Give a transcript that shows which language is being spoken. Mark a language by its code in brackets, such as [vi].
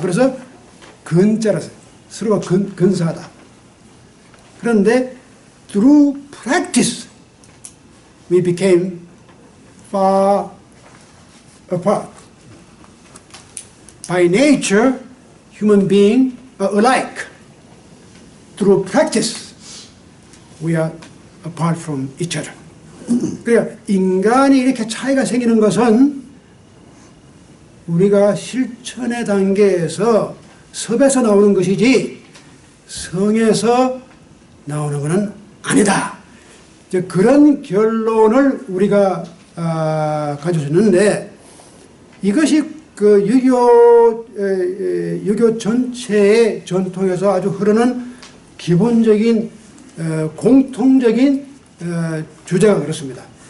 [ko] 그래서 근자라서 서로가 근사하다. 그런데 [en] through practice we became far apart. By nature, human beings are alike. Through practice, we are apart from each other. [ko] 그러니까 인간이 이렇게 차이가 생기는 것은 우리가 실천의 단계에서 섭에서 나오는 것이지 성에서 나오는 것은 아니다. 이제 그런 결론을 우리가 가져줬는데 이것이 그 유교 전체의 전통에서 아주 흐르는 기본적인 공통적인 주제가 그렇습니다.